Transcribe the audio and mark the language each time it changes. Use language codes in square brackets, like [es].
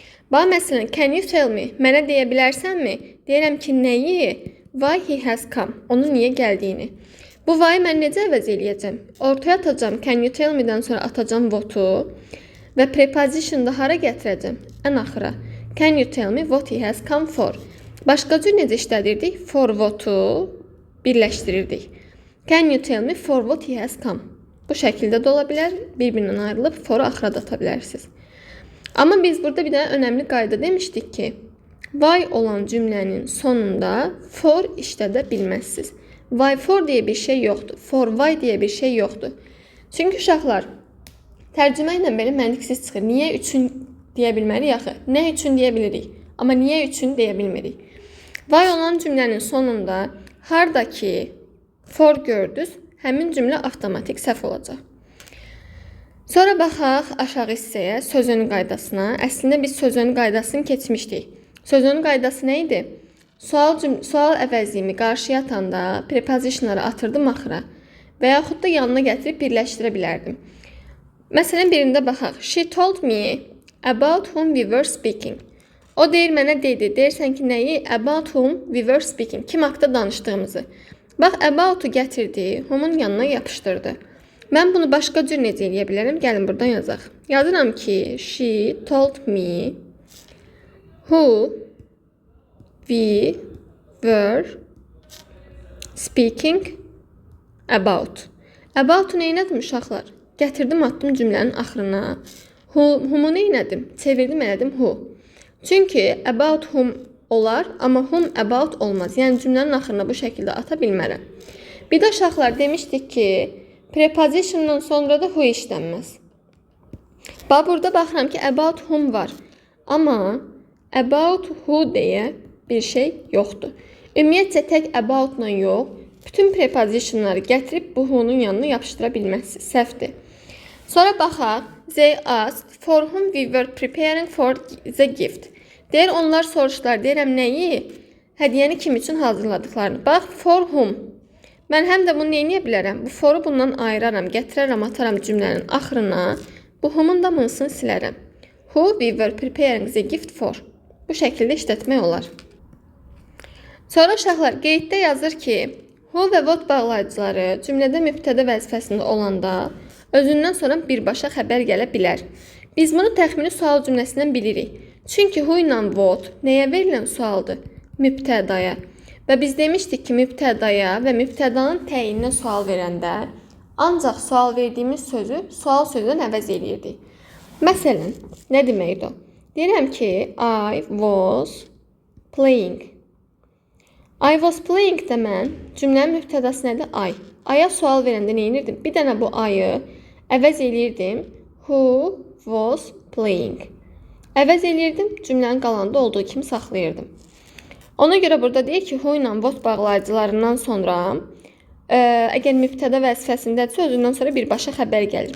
[az] Bax, məsələn, [en] can you tell me? [az] Mənə deyə bilərsənmi? Deyirəm ki, nəyi? [en] Why he has come? [az] Onun niyə gəldiyini. Bu why mən necə əvəz eləyəcəm? Ortaya atacam, [en] can you tell me- [az] dən sonra atacam what-u və preposition-da hara gətirəcəm? Ən axıra. [en] Can you tell me what he has come for? [az] Başqa cür necə işlədirdik? For what-u birləşdirirdik. [en] Can you tell me for what he has come? [az] Bu şəkildə də ola bilər. Bir-birindən ayrılıb for-u axıra da ata bilərsiniz. Amma biz burada bir dənə önəmli qayda demişdik ki, why olan cümlənin sonunda for işlədə bilməzsiniz. Why for deyə bir şey yoxdur. For why deyə bir şey yoxdur. Çünki uşaqlar, tərcümə ilə belə məntiqsiz çıxır. Niyə üçün deyə bilmərik axı? Nə üçün deyə bilirik? Amma niyə üçün deyə bilmirik? Why olan cümlənin sonunda hardakı for gördünüz, həmin cümlə avtomatik səhv olacaq. Sonra baxaq aşağı hissəyə, sözünün qaydasına. Əslində biz sözünün qaydasını keçmişdik. Sözünün qaydası nə idi? Sual əvəzliyimi qarşıya atanda prepositionları atırdım axıra və yaxud da yanına gətirib birləşdirə bilərdim. Məsələn, birində baxaq. [en] She told me about whom we were speaking. [az] O deyir, mənə dedi. Deyirsən ki, nəyi? [en] About whom we were speaking. [az] Kim haqda danışdığımızı. Bax, about-u gətirdi, whom-un yanına yapışdırdı. Mən bunu başqa cür necə eləyə bilərəm? Gəlin, buradan yazaq. Yazıram ki, [en] she told me who we were speaking about. [az] About-u neynədim uşaqlar? Gətirdim, attım cümlənin axırına. Whom-u neynədim? Çevirdim, elədim who. Çünki about whom olar, amma whom about olmaz. Yəni cümlənin axırına bu şəkildə ata bilmərəm. Bir də uşaqlar demişdik ki, prepositiondan sonra da who işlənməz. Bax, burada baxıram ki, about whom var. Amma about who deyə bir şey yoxdur. Ümumiyyətcə tək about-la yox, bütün prepositionları gətirib bu who-nun yanına yapışdıra bilməzsiniz. Səhvdir. [en] Sonra baxaq, they asked for whom we were preparing for the gift. [az] Deyir, onlar soruşdular, deyirəm nəyi? Hədiyyəni kim üçün hazırladıqlarını. Bax, [en] for whom. [az] Mən həm də bunu neyə bilərəm? Bu for-u bundan ayıraram, gətirərəm, ataram cümlənin axırına. Bu whom-un da mınsını silərəm. [en] Who we were preparing the gift for. [az] Bu şəkildə işlətmək olar. Sonra uşaqlar qeyddə yazır ki, who və what bağlayıcıları cümlədə mübtədə vəzifəsində olanda özündən sonra birbaşa xəbər gələ bilər. Biz bunu təxmini sual cümləsindən bilirik. Çünki who ilə what nəyə verilən sualdır? Mübtədaya. Və biz demişdik ki, mübtədaya və mübtədanın təyininə sual verəndə ancaq sual verdiyimiz sözü sual sözündən əvəz eləyirdik. Məsələn, nə deməkdir o? Deyirəm ki, [en] I was playing. I was playing [az] də mən cümlənin mübtədası nədir? I. I-ya sual verəndə nə edirdim? Bir dənə bu I-ı əvəz eləyirdim. [en] Who was playing. [az] Əvəz eləyirdim, cümlənin qalanda olduğu kimi saxlayırdım. Ona görə burada deyir ki, who ilə what bağlayıcılarından sonra əgər mübtəda vəzifəsindədirsə, özündən sonra birbaşa xəbər gəlir.